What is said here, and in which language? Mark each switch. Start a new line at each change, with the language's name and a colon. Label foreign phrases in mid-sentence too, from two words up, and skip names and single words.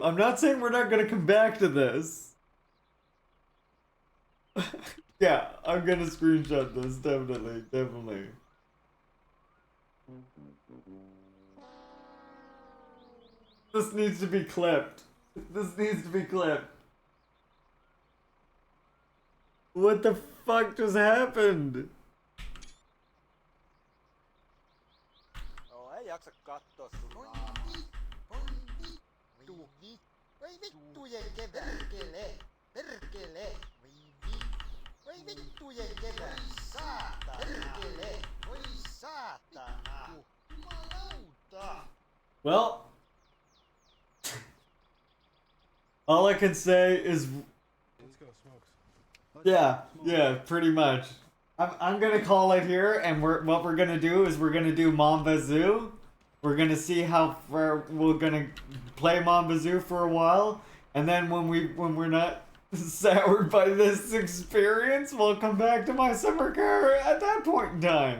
English: I'm not saying we're not gonna come back to this. Yeah, I'm gonna screenshot this, definitely, definitely. This needs to be clipped. This needs to be clipped. What the fuck just happened?
Finnish: Ei jaksa katsoa sun Voi vittujen kevätkele! Perkele! Voi vittujen kevät! Saatana! Perkele! Voi saatana! Jumalauta!
English: Well, all I can say is, yeah, pretty much. I'm gonna call it here, and what we're gonna do is we're gonna do Mamba Zoo. We're gonna see how far we're gonna play Mamba Zoo for a while, and then when we're not soured by this experience, we'll come back to my summer car at that point in time.